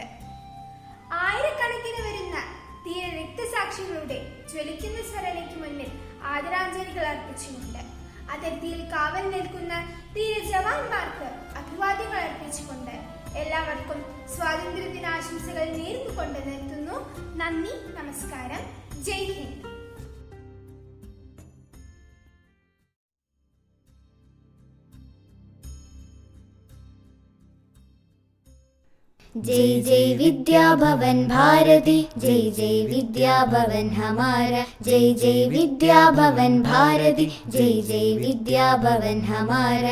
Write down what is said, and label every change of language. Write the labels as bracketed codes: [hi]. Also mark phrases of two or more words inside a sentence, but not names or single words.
[ml] ആയിരക്കണക്കിന് വരുന്ന ധീര രക്തസാക്ഷികളുടെ ജ്വലിക്കുന്ന സ്മരണയ്ക്ക് മുന്നിൽ ആദരാഞ്ജലികൾ അർപ്പിച്ചുകൊണ്ട്, അതിർത്തിയിൽ കാവൽ നിൽക്കുന്ന ധീര ജവാന്മാർക്ക് അഭിവാദ്യങ്ങൾ അർപ്പിച്ചുകൊണ്ട് എല്ലാവർക്കും സ്വാതന്ത്ര്യദിനാശംസകൾ നേർന്നുകൊണ്ട് നിർത്തുന്നു. നന്ദി, നമസ്കാരം, ജയ് ഹിന്ദ്. [hi] जय जय विद्या भवन भारती, जय जय विद्या भवन हमारा. जय जय विद्या भवन भारती, जय जय विद्या भवन हमारा.